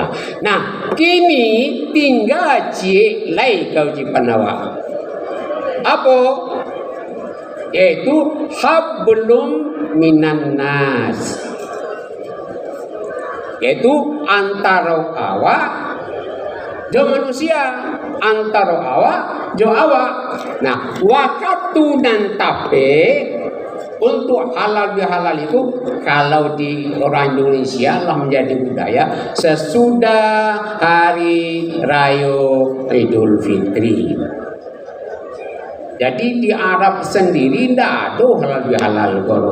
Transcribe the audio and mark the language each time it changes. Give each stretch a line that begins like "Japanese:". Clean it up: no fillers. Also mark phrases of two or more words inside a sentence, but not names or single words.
Minangkabau: Nah, kini tinggal lay kewajiban awak.
Indonesian: Apa? Yaitu
Arabic: حبل من الناس.
Minangkabau: Yaitu antara awak jo manusia, antara awak jo awak.
Indonesian: Nah, waktu dan tape untuk halal bihalal itu kalau di orang Indonesia lah menjadi budaya sesudah hari raya Idul Fitri. Jadi di Arab sendiri tidak ada halal bihalal koro.